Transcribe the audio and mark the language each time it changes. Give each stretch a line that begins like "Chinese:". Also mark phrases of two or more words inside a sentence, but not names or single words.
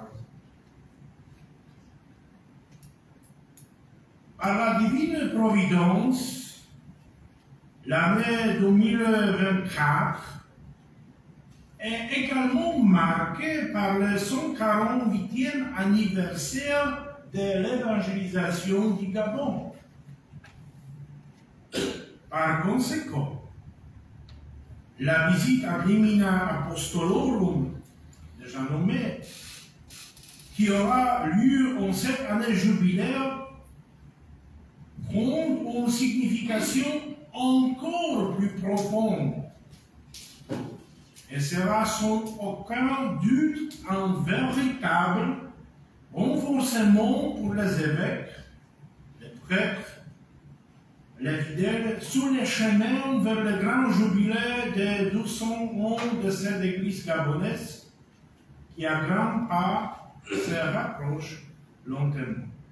French: Par la divine providence, l'année 2024 est également marquée par le 148e anniversaire de l'évangélisation du Gabon. Par conséquent, la visite
Latin: ad limina apostolorum,
French: déjà nommée, qui aura lieu en cette année jubilaire, prend une signification encore plus profonde et sera sans aucun doute un véritable renforcement pour les évêques, les prêtres, les fidèles sur les chemins vers le grand jubilé de 200 ans de cette église gabonaise qui à grands pas se rapproche lentement.